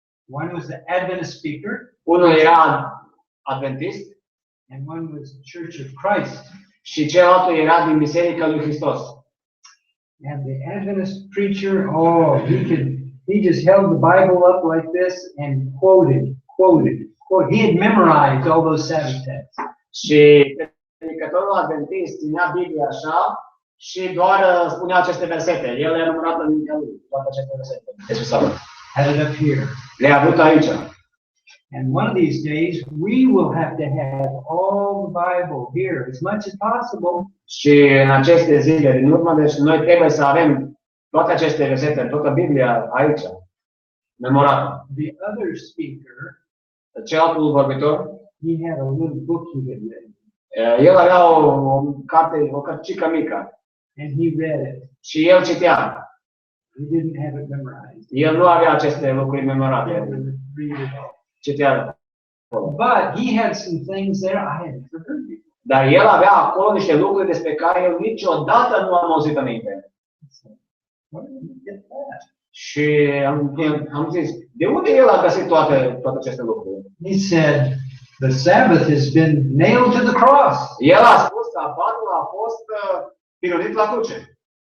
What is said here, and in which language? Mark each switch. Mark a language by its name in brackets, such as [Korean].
[English] One was the Adventist speaker. [Romanian] Unul era adventist. [English] And one was Church of Christ. [Romanian] Și celălalt era din Biserica lui Hristos. [English] And the Adventist preacher, he just held the Bible up like this and quoted. He had memorized all those Sabbath texts. [Romanian] Și predicătorul adventist ținea Biblia așa și doar spunea aceste versete. El le-a numerat în mintea lui, toate aceste versete despre sabat. [English] Had it up here. [Romanian] Le-a avut aici. [English] And one of these days, we will have to have all the Bible here as much as possible. [Romanian] Și în aceste zile din urmă, deci noi trebuie să avem toate aceste versete, toată Biblia aici, memorată. [English] The other speaker, [Romanian] Celălalt vorbitor, [English] he had a little book he had read. [Romanian] El avea o carte, o cărticică mică. [English] And he read it. [Romanian] Și el citea. [English] He didn't have it memorized. [Romanian] El nu avea aceste lucruri [English] He [Romanian] memorate. [English] had to read it all. [Romanian] Citea. [English] But he had some things there I had never heard before. [Romanian] Dar el avea acolo niște lucruri despre care eu niciodată nu am auzit înainte. [English] Where did he get that? [Romanian] Și am zis, de unde el a găsit toate aceste lucruri? [English] He said, the Sabbath has been nailed to the cross. [Romanian] El a spus că sabatul a fost pironit la cruce.